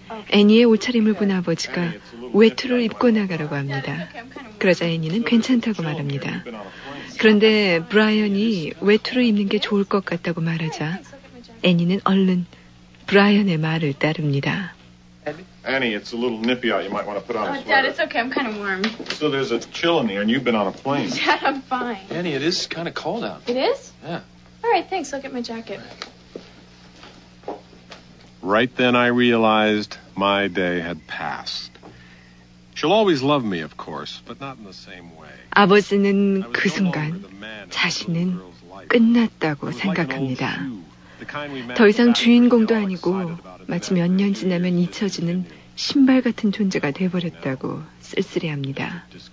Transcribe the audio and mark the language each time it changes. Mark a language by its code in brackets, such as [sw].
[ko] 애니의 옷차림을 본 아버지가 외투를 입고 나가라고 합니다. 그러자 애니는 괜찮다고 말합니다. 그런데 브라이언이 외투를 입는 게 좋을 것 같다고 말하자 애니는 얼른 브라이언의 말을 따릅니다. [en] Annie, it's a little nippy out. You might want to put on a sweater. Oh, Dad, it's okay. I'm kind of warm. So there's a chill in the air, and you've been on a plane. Dad, I'm fine. Annie, it is kind of cold out. It is? Yeah. All right, thanks. I'll get my jacket. Right then I realized my day had passed. She'll always love me, of course, but not in the same way. [ko] 아버지는 그 순간 자신은 끝났다고 생각합니다. 더 이상 주인공도 아니고 마치 몇 년 지나면 잊혀지는 신발 같은 존재가 돼버렸다고 쓸쓸해합니다.